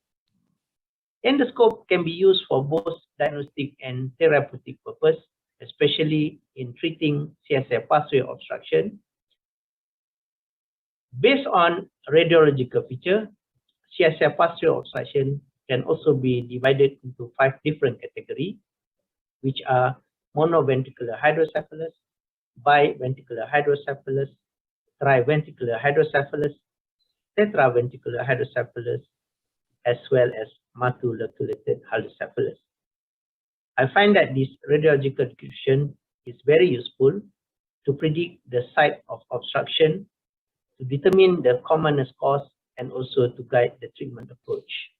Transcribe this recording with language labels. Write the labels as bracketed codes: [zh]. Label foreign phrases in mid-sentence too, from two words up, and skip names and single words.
[en] Endoscope can be used for both diagnostic and therapeutic purpose, especially in treating CSF pathway obstruction. Based on radiological feature, CSF pathway obstruction can also be divided into 5 different categories, which are monoventricular hydrocephalus, biventricular hydrocephalus, triventricular hydrocephalus, tetraventricular hydrocephalus, as well as multiloculated hydrocephalus. I find that this radiological description is very useful to predict the site of obstruction, to determine the commonest cause, and also to guide the treatment approach.